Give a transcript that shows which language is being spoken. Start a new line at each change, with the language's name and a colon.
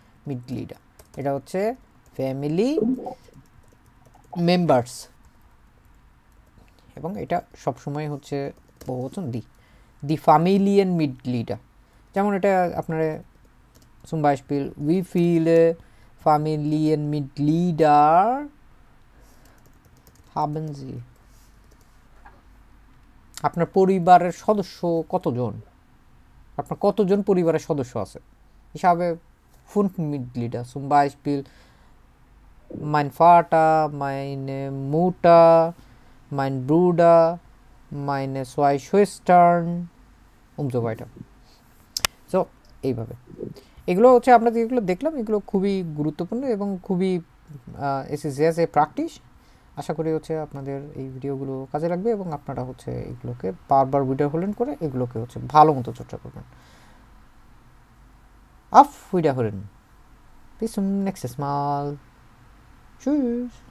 Bangla: মিডগ্লিডা এটা হচ্ছে family members, এবং এটা সবসময় হচ্ছে বহুবচন দি ফ্যামিলিয়েন মিডগ্লিডা। যেমন এটা আপনার
German: zum Beispiel wie viele Familienmitglieder haben Sie,
Bangla: আপনার পরিবারের সদস্য কতজন, আপনার কতজন পরিবারের সদস্য আছে হিসাবে
German: fünf Mitglieder, zum Beispiel mein Vater, meine Mutter, mein Bruder, meine zwei Schwestern und so weiter।
Bangla: So এইভাবে এগুলো হচ্ছে আমরা যেগুলো দেখলাম এগুলো খুবই গুরুত্বপূর্ণ এবং খুবই এস এ প্র্যাকটিস। আশা করি হচ্ছে আপনাদের এই ভিডিওগুলো কাজে লাগবে এবং আপনারা হচ্ছে এগুলোকে বারবার ভিডিও হলেন করে এগুলোকে হচ্ছে ভালো মতো চর্চা করবেন।
German: auf Wiederhören, bis zum nächsten Mal, tschüss।